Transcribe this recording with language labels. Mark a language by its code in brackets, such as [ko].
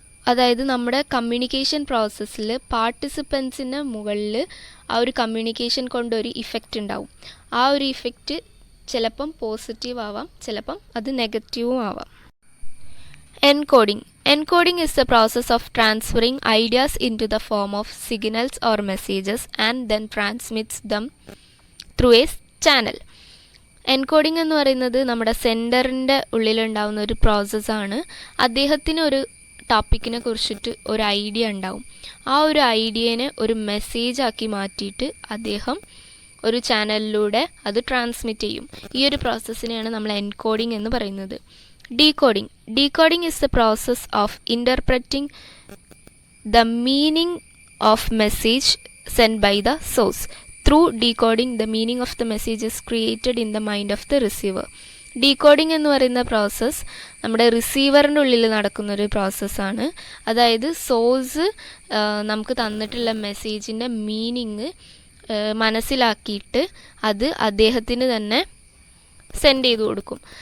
[ml] അതായത് നമ്മുടെ കമ്മ്യൂണിക്കേഷൻ പ്രോസസ്സിൽ പാർട്ടിസിപ്പൻസിന് മുകളിൽ ആ ഒരു കമ്മ്യൂണിക്കേഷൻ കൊണ്ടൊരു ഇഫക്റ്റ് ഉണ്ടാവും. ആ ഒരു ഇഫക്റ്റ് ചിലപ്പം പോസിറ്റീവ് ആവാം, ചിലപ്പം അത് നെഗറ്റീവും ആവാം. [en] Encoding. Encoding is the process of transferring ideas into the form of signals or messages and then transmits them through a channel. [ml] Encoding എന്ന് പറയുന്നത് നമ്മുടെ സെൻറ്ററിൻ്റെ ഉള്ളിലുണ്ടാവുന്ന ഒരു പ്രോസസ്സാണ്. അദ്ദേഹത്തിന് ഒരു ടോപ്പിക്കിനെ കുറിച്ചിട്ട് ഒരു ഐഡിയ ഉണ്ടാവും. ആ ഒരു ഐഡിയനെ ഒരു മെസ്സേജാക്കി മാറ്റിയിട്ട് അദ്ദേഹം ഒരു ചാനലിലൂടെ അത് ട്രാൻസ്മിറ്റ് ചെയ്യും. ഈ ഒരു പ്രോസസ്സിനെയാണ് നമ്മൾ എൻകോഡിംഗ് എന്ന് പറയുന്നത്. [en] Decoding. Decoding is the process of interpreting the meaning of message sent by the source. Through decoding, the meaning of the message is created in the mind of the receiver. [ml] Decoding എന്ന് പറയുന്ന process നമ്മുടെ റിസീവറിൻ്റെ ഉള്ളിൽ നടക്കുന്നൊരു പ്രോസസ്സാണ്. അതായത് source നമുക്ക് തന്നിട്ടുള്ള മെസ്സേജിൻ്റെ meaning മനസ്സിലാക്കിയിട്ട് അത് അദ്ദേഹത്തിന് തന്നെ സെൻഡ് ചെയ്ത് കൊടുക്കും.